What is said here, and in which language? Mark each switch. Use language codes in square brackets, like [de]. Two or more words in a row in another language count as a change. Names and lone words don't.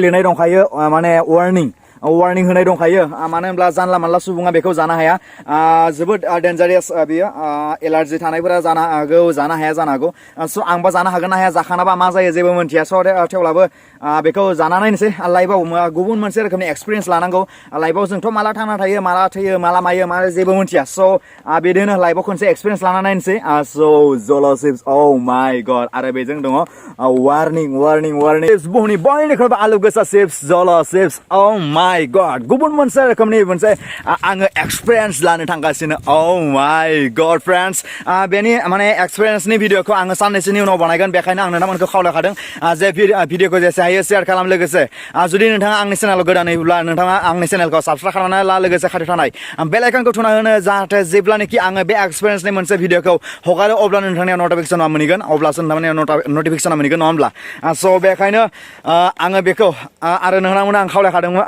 [brx] लिरनाय दंखायो माने वार्निं होनाय दंखायो मानो होनब्ला जानला मानला सुबुङा बेखौ जानो हाया जोबोद डेन्जारियास बियो एलार्जि थानायफोरा जानो हाया जानो हागौ स' आंबा जानो हागोन ना हाया जाखानाबा मा जायो जेबो मोनथिया स' थेवब्लाबो बेखौ जाना नायनोसै लाइफआव गुबुन मोनसे रोखोमनि एक्सपिरियेन्स लानांगौ लाइफआव जोंथ' माला थांना थायो माला थैयो माला मायो मा जेबो मोनथिया स' बिदिनो लाइफआव खनसे एक्सपिरियेन्स लाना नायनोसै स' JOLOCHIP [en] oh my [brx] god आरो बेजों दङ वार्निं बुहुमनि बयनिख्रुइबो आलु गोसा चिप्स JOLOCHIP [en] oh my god [brx] गुबुन मोनसे रोखोमनि मोनसे आङो एक्सपिरियेन्स लानो थांगासिनो [en] oh my god friends [brx] बेनि माने एक्सपिरियेन्सनि भिडिअखौ आङो साननैसोनि उनाव बानायगोन बेखायनो आं नोंथांमोनखौ खावलायखादों जे भिडिअखौ जेसे हायो शेयार खालाम लोगोसे जुदि नोंथाङा आंनि चेनेलाव गोदानैब्ला नोंथाङा आंनि चेनेलखौ साबस्क्राइब खालामनानै ला लोगोसे खाथियाव थानाय बेल आइकनखौ थुना होनो जाहाथे जेब्लानोखि आङो बे एक्सपिरियेन्सनि मोनसे भिडिअखौ हगारो अब्ला नोंथांनियाव नटिफिकेसन मोनगोन अब्लासो नोंथांनियाव नटिफिकेसन मोनगोन नङा होमब्ला स' बेखायनो आङो बेखौ आरो नोंथांमोननो आं खावलायखादोंमोन